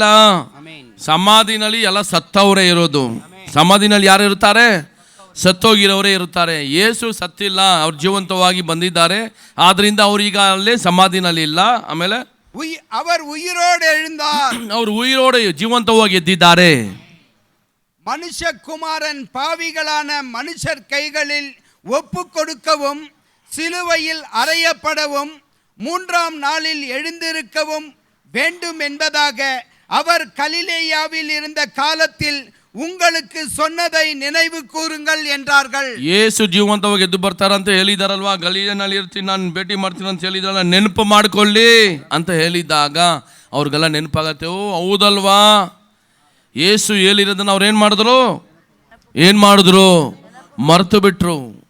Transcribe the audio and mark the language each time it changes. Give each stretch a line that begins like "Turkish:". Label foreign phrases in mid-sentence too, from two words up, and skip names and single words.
Kannada: ಸಮಾಧಿನಲ್ಲಿ ಎಲ್ಲ ಸತ್ತವರೇ ಇರೋದು. ಸಮಾಧಿನಲ್ಲಿ ಯಾರು ಇರ್ತಾರೆ? ಸತ್ತೋಗಿರೋರೇ ಇರ್ತಾರೆ. ಯೇಸು ಸತ್ತಿಲ್ಲ, ಅವ್ರು ಜೀವಂತವಾಗಿ ಬಂದಿದ್ದಾರೆ. ಆದ್ರಿಂದ ಅವ್ರೀಗ ಅಲ್ಲೇ ಸಮಾಧಿನಲ್ಲಿ ಇಲ್ಲ. ಆಮೇಲೆ ಅವರು ಉಯಿರೋಡೆ ಜೀವಂತವಾಗಿ ಎದ್ದಿದ್ದಾರೆ.
Tamil: மனுஷ குமாரன் பாவிகளான மனுஷர் கைகளில் ஒப்பு கொடுக்கவும் சிலுவையில் அறையப்படவும் 3ஆம் நாளில் எழுந்திருக்கவும் வேண்டும் என்பதாக அவர் கலிலேயாவில் இருந்த காலத்தில் உங்களுக்கு சொன்னதை நினைவு கூறுங்கள் என்றார்கள்.
Kannada: ಯೇಸು ಜೀವಂತವಾಗಿ ಎದ್ದು ಬರ್ತಾರಂತ ಹೇಳಿದಾರಲ್ವಾ, ಗಲಿಲೇಯಲ್ಲಿ ಇರ್ತೀನಿ, ನಾನು ಭೇಟಿ ಮಾಡ್ತೀನಿ ಅಂತ ಹೇಳಿದ್ರಲ್ಲ, ನೆನಪು ಮಾಡ್ಕೊಳ್ಳಿ ಅಂತ ಹೇಳಿದಾಗ ಅವ್ರಿಗೆಲ್ಲ ನೆನಪಾಗತ್ತೆ. ಓ ಹೌದಲ್ವಾ, ಯೇಸು ಹೇಳಿರೋದನ್ನ ಅವ್ರು ಏನು ಮಾಡಿದ್ರು? ಮರೆತು ಬಿಟ್ರು.